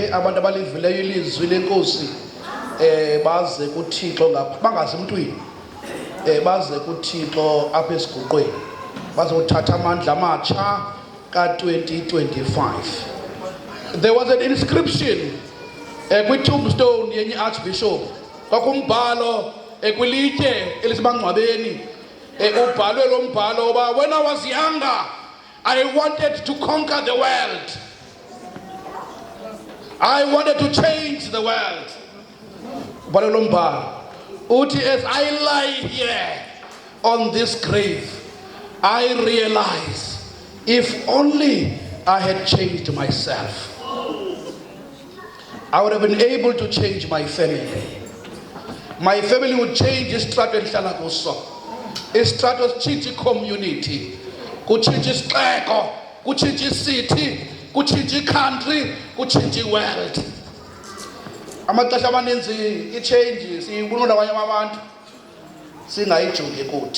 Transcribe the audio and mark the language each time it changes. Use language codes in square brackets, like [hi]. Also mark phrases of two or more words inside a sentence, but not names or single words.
[xh] abantu abalivileyo ilizwi lenkosi baze kuThixo ngapha bangazi emntwini baze kuThixo apha esiguqweni baze uthatha amandla amatsha ka2025. [en] There was an inscription [xh] kwi-tombstone yenye archbishop kwakumbhalo kwilitye elisebangcwabeni ubhalwe lo mbhalo uba [en] when I was younger I wanted to conquer the world. I wanted to change the world. [xh] Ubhalwe lo mbhalo uthi [en] as I lie here on this grave I realize if only I had changed myself I would have been able to change my family. My family would change [xh] istrato endihlala kuso. Istrato sitshintshe community. Kutshintshe isixeko, kutshintshe city, kutshintshe country, kutshintshe world. Amaxesha amaninzi i-change siyibona abanye abantu singayijongi kuthi.